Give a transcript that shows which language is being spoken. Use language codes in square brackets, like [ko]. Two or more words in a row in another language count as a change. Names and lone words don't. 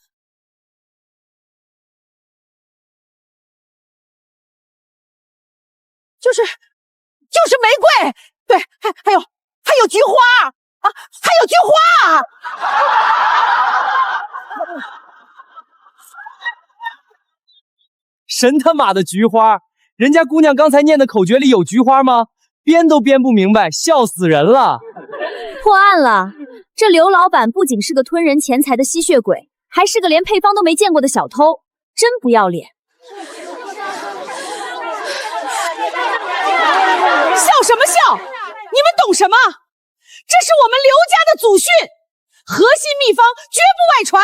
[zh] 就是玫瑰，对，还有菊花啊，还有菊花。神他媽的菊花！人家姑娘剛才念的口訣裡有菊花嗎？編都編不明白，笑死人了！破案了！這劉老闆不僅是個吞人錢財的吸血鬼，還是個連配方都沒見過的小偷，真不要臉！笑什麼笑？你們懂什麼？這是我們劉家的祖訓，核心秘方絕不外傳。